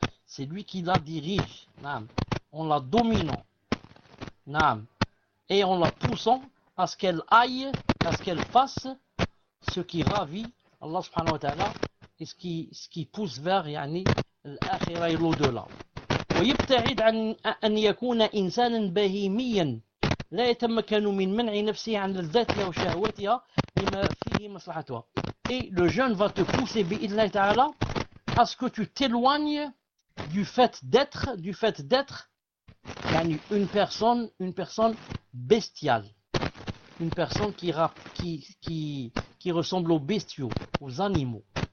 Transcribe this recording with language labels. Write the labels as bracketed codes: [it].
[fr] C'est lui qui la dirige, nam, en la dominant, nam, et en la poussant à ce qu'elle aille. À ce qu'elle fasse ce qui ravit Allah subhanahu wa ta'ala et ce qui pousse vers yani, l'akhira et l'au-delà. [ar] ويبتعد عن أن يكون إنسانا بهيميا لا يتمكن من منع نفسه عن الذات أو شهوتها لما فيه مصلحتها. [fr] Et le jeûne va te pousser bi'idhnillahi ta'ala à ce que tu t'éloignes du fait d'être yani, une personne bestiale. Une personne qui ressemble aux bestiaux, aux animaux.